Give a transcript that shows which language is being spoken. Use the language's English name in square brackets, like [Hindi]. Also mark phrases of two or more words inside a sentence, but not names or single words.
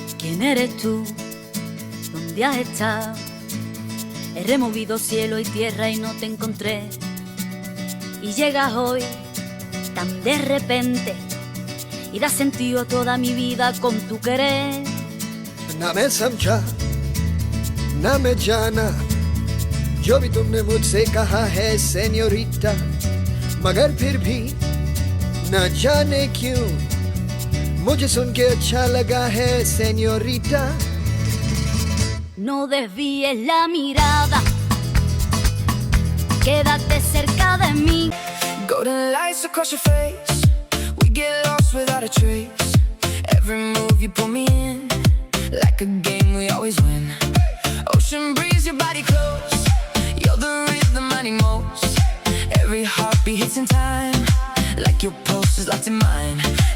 [Spanish] ¿Quién eres tú? ¿Dónde has estado? He removido cielo y tierra y no te encontré. Y llegas hoy tan de repente y das sentido a toda mi vida con tu querer. [Hindi] ना मैं समझा ना मैं जाना जो भी तुमने मुझसे कहा है सेन्योरिटा, मगर फिर भी न जाने क्यों मुझे सुन के अच्छा लगा है सेन्योरिटा. [Spanish] No desvíes la mirada, quédate cerca de mí. [English] Golden lights across your face, we get lost without a trace. Every move you pull me in, like a game we always win. Ocean breeze, your body close, you're the rhythm I need most. Every heartbeat hits in time, like your pulse is locked in mine.